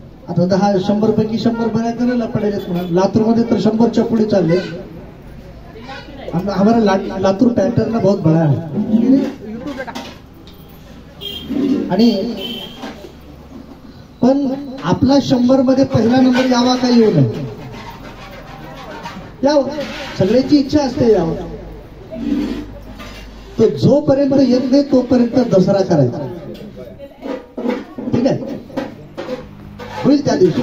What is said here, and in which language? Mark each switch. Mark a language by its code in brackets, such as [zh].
[mr] आता 100 पैकी 100 बऱ्याच जणांना पडेल म्हणा. लातूर मध्ये तर 100च्या पुढे चालले. [hi] हमारा लातूर पैटर्न बहुत बड़ा है. [mr] आणि पण आपला 100 मध्ये पहिला नंबर यावा का येऊ नये, यावं, सगळ्याची इच्छा असते यावं. तो जोपर्यंत येत नाही तोपर्यंत दसरा करायचा. ठीक आहे, होईल त्या दिवशी.